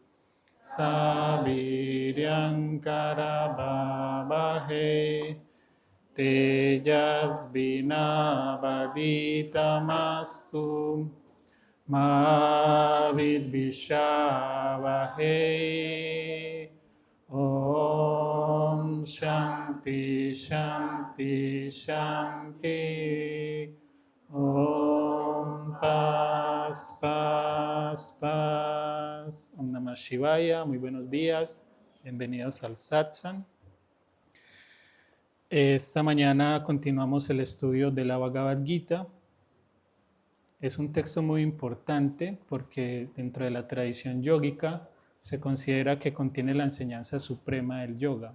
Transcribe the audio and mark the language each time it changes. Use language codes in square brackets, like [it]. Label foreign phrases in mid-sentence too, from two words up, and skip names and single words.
[sa] सह वीर्यं करवावहै, तेजस्वि नावधीतमस्तु, मा विद्विषावहै. ॐ शान्तिः शान्तिः शान्तिः. [es] Om Paz, Paz, Paz. [sa] ॐ नमः शिवाय, [es] muy buenos días. Bienvenidos al Satsang. Esta mañana continuamos el estudio de la Bhagavad Gita. Es un texto muy importante porque dentro de la tradición yógica se considera que contiene la enseñanza suprema del yoga.